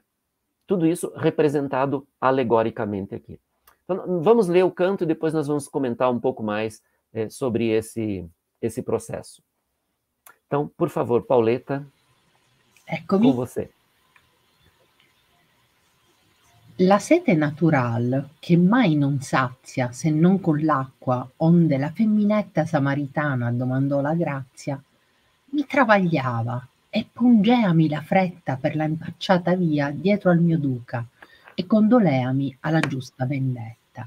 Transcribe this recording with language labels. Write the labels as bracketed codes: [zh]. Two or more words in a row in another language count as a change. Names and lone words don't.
[pt] Tudo isso representado alegoricamente aqui. Então, vamos ler o canto e depois nós vamos comentar um pouco mais sobre esse processo. Então, por favor, Pauletta, [it] eccomi. [pt] com você. [it] La sete natural, che mai non sazia se non con l'acqua, onde la femminetta samaritana domandò la grazia, mi travagliava e pungeami la fretta per la impacciata via dietro al mio duca e condoleami alla giusta vendetta.